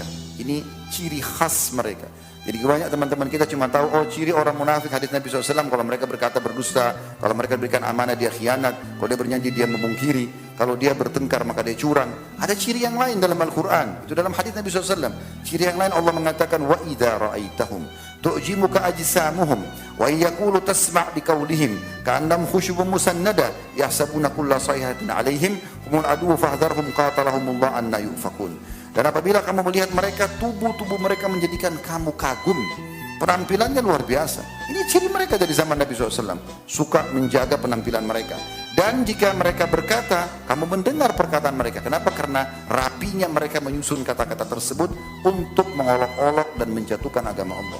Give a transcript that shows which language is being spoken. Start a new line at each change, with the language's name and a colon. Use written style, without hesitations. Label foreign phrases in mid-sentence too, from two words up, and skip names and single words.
Indonesian: Ini ciri khas mereka. Jadi banyak teman-teman kita cuma tahu, oh ciri orang munafik hadis Nabi SAW, kalau mereka berkata berdusta, kalau mereka berikan amanah dia khianat, kalau dia bernyanyi dia memungkiri, kalau dia bertengkar maka dia curang. Ada ciri yang lain dalam Al-Quran, itu dalam hadis Nabi SAW. Ciri yang lain Allah mengatakan,
Arabic: وإذا رأيتهم تعجبك أجسامهم ويقولوا تسمع لقولهم كأنهم خشب مسندة يحسبون كل صيحة عليهم هم العدو فاحذرهم قاتلهم الله أنى يؤفكون.
Indonesian: Dan apabila kamu melihat mereka, tubuh-tubuh mereka menjadikan kamu kagum. Penampilannya luar biasa. Ini ciri mereka dari zaman Nabi SAW. Suka menjaga penampilan mereka. Dan jika mereka berkata, kamu mendengar perkataan mereka. Kenapa? Karena rapinya mereka menyusun kata-kata tersebut untuk mengolok-olok dan menjatuhkan agama Allah.